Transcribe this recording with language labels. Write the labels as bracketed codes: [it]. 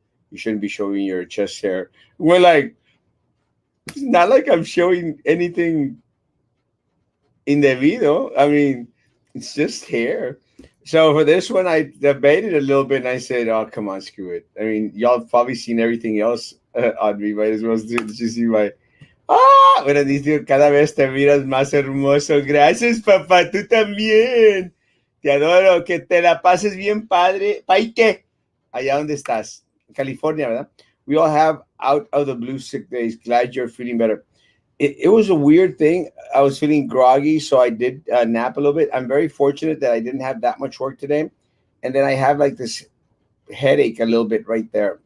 [en] You shouldn't be showing your chest hair." We're like, it's not like I'm showing anything indebido. I mean, it's just hair. So for this one, I debated a little bit, and I said, "Oh, come on, screw it." I mean, y'all have probably seen everything else on me. Might as well just see my. [es] Bueno, dice, cada vez te miras más hermoso. Gracias, papá. Tú también. Te adoro. Que te la pases bien, padre. Paite. Allá donde estás. California, ¿verdad? [en] We all have out of the blue sick days. Glad you're feeling better. It was a weird thing. I was feeling groggy, so I did nap a little bit. I'm very fortunate that I didn't have that much work today. And then I have like this headache a little bit right there.